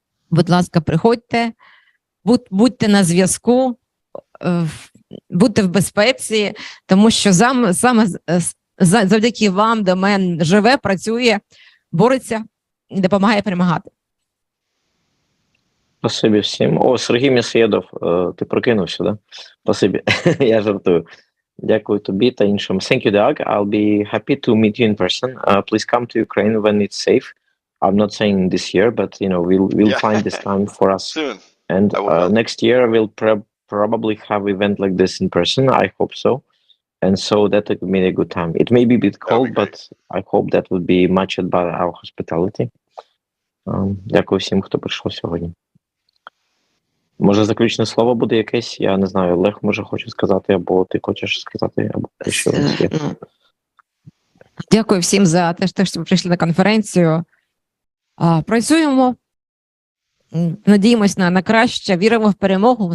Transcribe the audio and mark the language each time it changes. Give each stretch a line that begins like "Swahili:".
Ukrainian: Будь ласка, приходьте, будьте на зв'язку, будьте в безпеці, тому що саме завдяки вам домен живе, працює, бореться і допомагає перемагати. Спасибі всім. О, Сергій Мєсєдов, ти прокинувся, да? Спасибі. Я жартую. Дякую тобі та іншим.
English: Thank you, Doug. I'll be happy to meet you in person. Please come to Ukraine when it's safe. I'm not saying this year, but we'll find this time for us soon. And next year we'll probably have event like this in person. I hope so. And so that would be a good time. It may be a bit cold, but I hope that would be matched by our hospitality.
Ukrainian: Дякую всім, хто прийшов сьогодні. Може, заключне слово буде якесь? Я не знаю, Олег може хоче сказати, або ти хочеш сказати, або що є. Дякую всім за те, що ви прийшли на конференцію. Працюємо, надіємось на краще, віримо в перемогу.